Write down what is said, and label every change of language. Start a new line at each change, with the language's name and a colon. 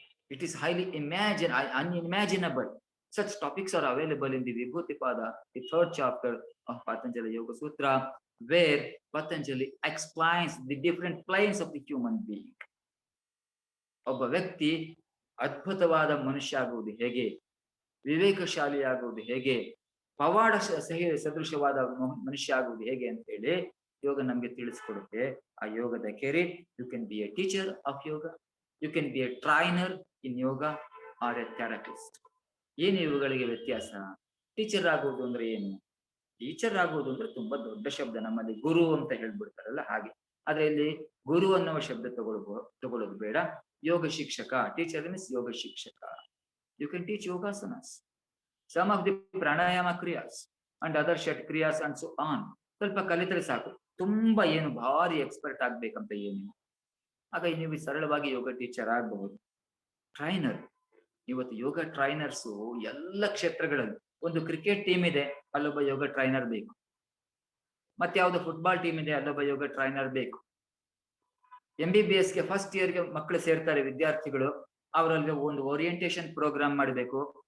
English: It is highly unimaginable. Such topics are available in the Vibhuti-pada, the 3rd chapter of Patanjali Yoga Sutra, where Patanjali explains the different planes of the human being.
Kannada: ಒಬ್ಬ ವ್ಯಕ್ತಿ ಅದ್ಭುತವಾದ ಮನುಷ್ಯ ಆಗುವುದು ಹೇಗೆ, ವಿವೇಕಶಾಲಿ ಆಗುವುದು ಹೇಗೆ, ಪವಾಡ ಸದೃಶವಾದ ಮನುಷ್ಯ ಆಗುವುದು ಹೇಗೆ ಅಂತ ಹೇಳಿ ಯೋಗ ನಮ್ಗೆ ತಿಳಿಸ್ಕೊಡುತ್ತೆ. ಆ ಯೋಗದ career,
English: You can be a teacher of yoga, you can be a trainer in yoga or a therapist.
Kannada: ಏನು ಇವುಗಳಿಗೆ ವ್ಯತ್ಯಾಸ? ಟೀಚರ್ ಆಗುವುದು ಅಂದ್ರೆ ಏನು? ಟೀಚರ್ ಆಗುವುದು ಅಂದ್ರೆ ತುಂಬಾ ದೊಡ್ಡ ಶಬ್ದ, ನಮ್ಮಲ್ಲಿ ಗುರು ಅಂತ ಹೇಳ್ಬಿಡ್ತಾರಲ್ಲ ಹಾಗೆ. ಆದ್ರೆ ಇಲ್ಲಿ ಗುರು ಅನ್ನುವ ಶಬ್ದ ತಗೊಳ್ಳೋದು ಬೇಡ. ಯೋಗ ಶಿಕ್ಷಕ,
English: teacher means
Kannada: ಯೋಗ ಶಿಕ್ಷಕ.
English: You can teach yogasanas, some of the pranayama kriyas and other shat kriyas and so on.
Kannada: ಸ್ವಲ್ಪ ಕಲಿತರೆ ಸಾಕು. ತುಂಬಾ ಏನು ಭಾರಿ ಎಕ್ಸ್ಪರ್ಟ್ ಆಗ್ಬೇಕಂತ ಏನಿಲ್ಲ. ಆಗ ನೀವು ಸರಳವಾಗಿ ಯೋಗ ಟೀಚರ್ ಆಗಬಹುದು. ಟ್ರೈನರ್, ಇವತ್ತು ಯೋಗ ಟ್ರೈನರ್ಸು ಎಲ್ಲ ಕ್ಷೇತ್ರಗಳಲ್ಲಿ, ಒಂದು ಕ್ರಿಕೆಟ್ ಟೀಮ್ ಇದೆ, ಅಲ್ಲೊಬ್ಬ ಯೋಗ ಟ್ರೈನರ್ ಬೇಕು. ಮತ್ತೆ ಯಾವ್ದು ಫುಟ್ಬಾಲ್ ಟೀಮ್ ಇದೆ, ಅಲ್ಲೊಬ್ಬ ಯೋಗ ಟ್ರೈನರ್ ಬೇಕು. MBBS ಗೆ ಫಸ್ಟ್ ಇಯರ್ಗೆ ಮಕ್ಕಳು ಸೇರ್ತಾರೆ ವಿದ್ಯಾರ್ಥಿಗಳು, ಅವರಲ್ಲಿ ಒಂದು ಓರಿಯಂಟೇಶನ್ ಪ್ರೋಗ್ರಾಮ್ ಮಾಡಬೇಕು.